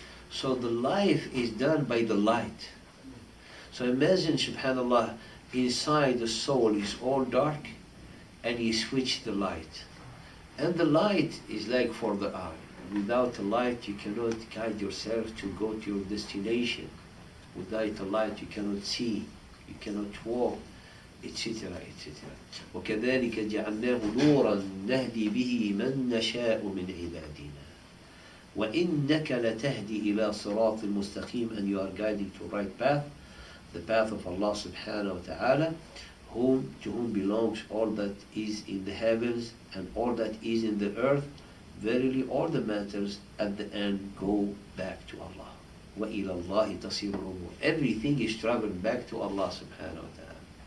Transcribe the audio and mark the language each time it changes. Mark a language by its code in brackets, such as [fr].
[en] So the life is done by the light. So imagine subhanallah, inside the soul is all dark and you switch the light. And the light is like for the eye. Without the light you cannot guide yourself to go to your destination. Without the light you cannot see, you cannot walk, etc. etc. [ar] وكذلك جعلناه نورا نهدي به من نشاء من عبادنا وإنك لتهدي إلى صراط المستقيم. [en] And you are guiding to the right path, the path of Allah subhanahu wa ta'ala, to whom belongs all that is in the heavens and all that is in the earth. Verily all the matters at the end go back to Allah. [ar] وَإِلَى اللَّهِ تَصِيرُ الْأُمُورِ. [en] Everything is traveling back to Allah subhanahu wa ta'ala.